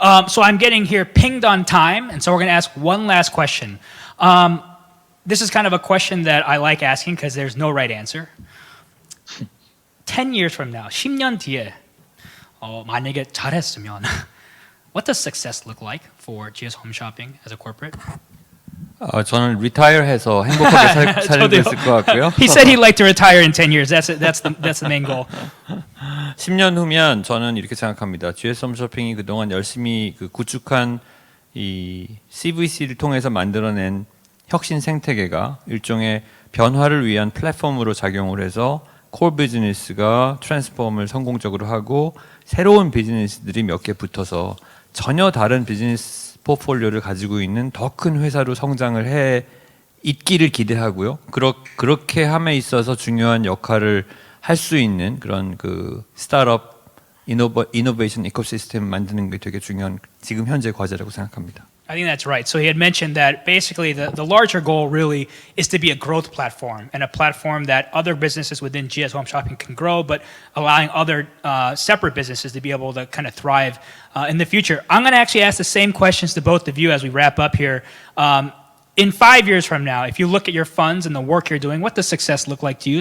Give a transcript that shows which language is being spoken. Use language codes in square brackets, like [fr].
[en] So I'm getting here pinged on time, and so we're going to ask one last question. this is kind of a question that I like asking because there's no right answer. 10 years from now, [ko] 10년 뒤에 만약에 잘했으면 [en] what does success look like for GS Home Shopping as a corporate? [ko] 저는 리타이어해서 행복하게 살고 있을 것 같고요. [en] He said he'd like to retire in 10 years. That's the main goal. [ko] 10년 후면 저는 이렇게 생각합니다. GS 홈쇼핑이 그동안 열심히 그 구축한 이 CVC를 통해서 만들어낸 혁신 생태계가 일종의 변화를 위한 플랫폼으로 작용을 해서 콜 비즈니스가 트랜스폼을 성공적으로 하고 새로운 비즈니스들이 몇 개 붙어서 전혀 다른 비즈니스 포트폴리오를 가지고 있는 더 큰 회사로 성장을 해 있기를 기대하고요. 그렇게 함에 있어서 중요한 역할을 할 수 있는 그런 그 스타트업 이노베이션 이코시스템 만드는 게 되게 중요한 지금 현재 과제라고 생각합니다. [en] I think that's right. So he had mentioned that basically the larger goal really is to be a growth platform and a platform that other businesses within GS Home Shopping can grow, but allowing other separate businesses to be able to kind of thrive in the future. I'm going to actually ask the same questions to both of you as we wrap up here. In 5 years from now, if you look at your funds and the work you're doing, what does success look like to you?